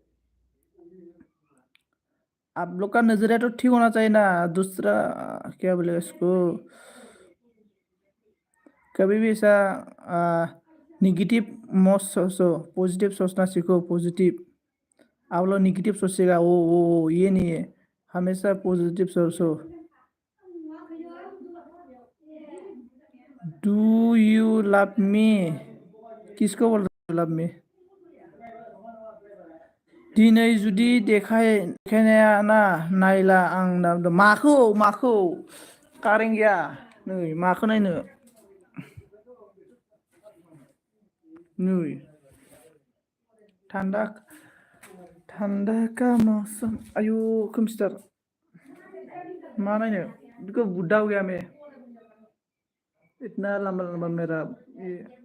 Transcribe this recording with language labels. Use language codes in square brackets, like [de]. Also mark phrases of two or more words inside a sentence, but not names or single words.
[hi] आप लोग का नजरिया तो ठीक होना चाहिए ना, दूसरा क्या बोलेगा इसको, कभी भी ऐसा निगेटिव मत सोचो, पॉजिटिव सोचना सीखो, पॉजिटिव। आप लोग निगेटिव सोचेगा वो ये नहीं है, हमेशा पॉजिटिव सोचो। [en] Do you love me? [hi] किसको बोल रहे हो [en] love me? [brx] दिनै जुदि देखायनाया ना नायला आं माखौ कारेन्ट गैया नै माखौ नायनो नै [hi] ठंडा ठंडा का मौसम। [brx] आयु खोमसिथार, मा नायनो बिदिखौ [hi] बुड्ढा हो गया मैं, इतना लंबा लंबा मेरा ये।